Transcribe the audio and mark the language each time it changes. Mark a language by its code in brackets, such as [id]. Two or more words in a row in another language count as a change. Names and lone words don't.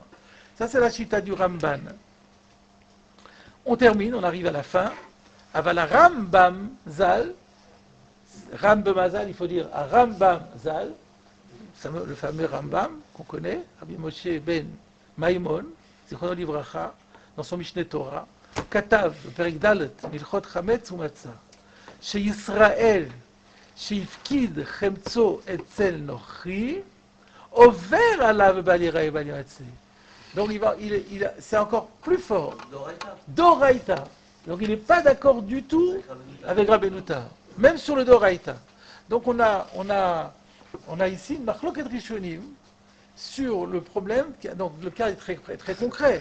[fr] Ça c'est la chita du Ramban. On termine, on arrive à la fin. [he] אבל הרמב"ם ז"ל, [fr] Rambam Zal, il faut dire à Rambam Zal, le fameux Rambam qu'on connaît, Rabbi Moshe ben Maimon, [he] זכרונו לברכה, [fr] dans son Mishneh Torah. [he] כתב בפרק ד' מלכות חמץ ומצה שישראל שהפקיד חמצו אצל נוכרי עובר עליו ובל יראה ובל ימצא. [fr] Donc c'est encore plus fort. Doraïta. Donc il n'est pas d'accord du tout avec Rabbeinu Tam, même sur le Doraïta. Donc on a ici une [he] מחלוקת ראשונים [fr] sur le problème, donc le cas est très, très concret.